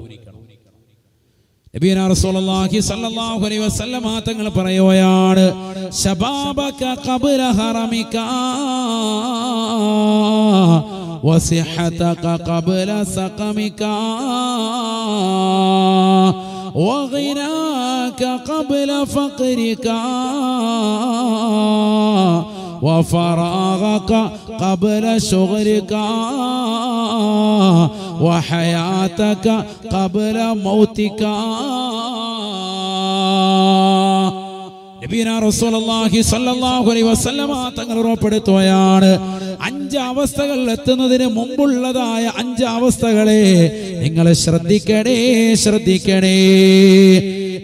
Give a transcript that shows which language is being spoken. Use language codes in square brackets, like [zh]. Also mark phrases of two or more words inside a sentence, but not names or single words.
[ar] نبينا رسول الله صلى الله عليه وسلم [ml] തങ്ങൾ പറയുകയാണ്, [ar] شبابك قبل هرمك وصحتك قبل سقمك وغناك قبل فقرك وفراغك قبل شغلك وحياتك قبل موتك. نبينا رسول الله صلى الله عليه وسلم [ml] തങ്ങൾ ഉറപ്പെടുത്തുകയാണ്, 5 അവസ്ഥകൾ എത്തുന്നതിന് മുമ്പുള്ളതായ 5 അവസ്ഥകളെ നിങ്ങൾ ശ്രദ്ധിക്കണേ.